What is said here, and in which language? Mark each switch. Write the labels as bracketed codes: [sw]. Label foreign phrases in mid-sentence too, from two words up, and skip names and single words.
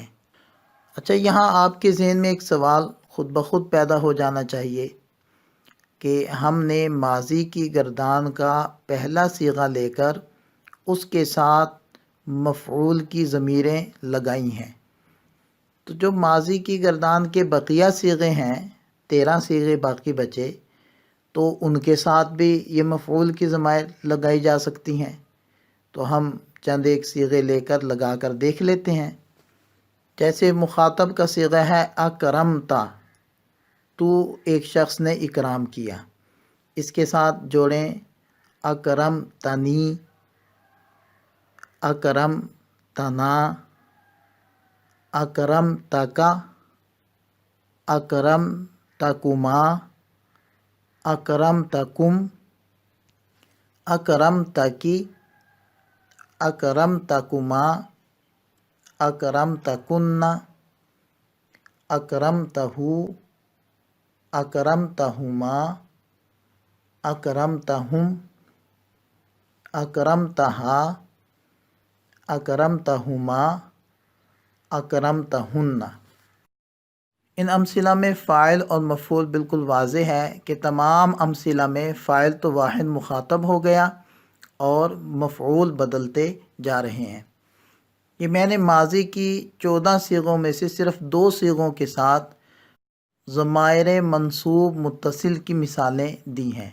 [ur] اچھا، یہاں آپ کے ذہن میں ایک سوال خود بخود پیدا ہو جانا چاہیے کہ ہم نے ماضی کی گردان کا پہلا صیغہ لے کر اس کے ساتھ مفعول کی ضمیریں لگائی ہیں، تو جو ماضی کی گردان کے بقیہ صیغے ہیں، 13 صیغے باقی بچے، تو ان کے ساتھ بھی یہ مفعول کی ضمائر لگائی جا سکتی ہیں۔ تو ہم چند ایک صیغے لے کر لگا کر دیکھ لیتے ہیں۔ جیسے مخاطب کا صیغہ ہے اکرمتا، تو ایک شخص نے اکرام کیا، اس کے ساتھ جوڑیں [ar] اکرمتنی، اکرمتنا، اکرمتکا، اکرمتکما، اکرمتکم، اکرمتکی، اکرمتکما، اکرمتکن، اکرمتہو، اکرمتہما، اکرمتہم، اکرمتہا، اکرمتہما، اکرمتہن۔ [ur] ان امثلہ میں فاعل اور مفعول بالکل واضح ہے کہ تمام امثلہ میں فاعل تو واحد مخاطب ہو گیا اور مفعول بدلتے جا رہے ہیں۔ یہ میں نے ماضی کی 14 صیغوں میں سے صرف 2 صیغوں کے ساتھ ضمائر منصوب متصل کی مثالیں دی ہیں۔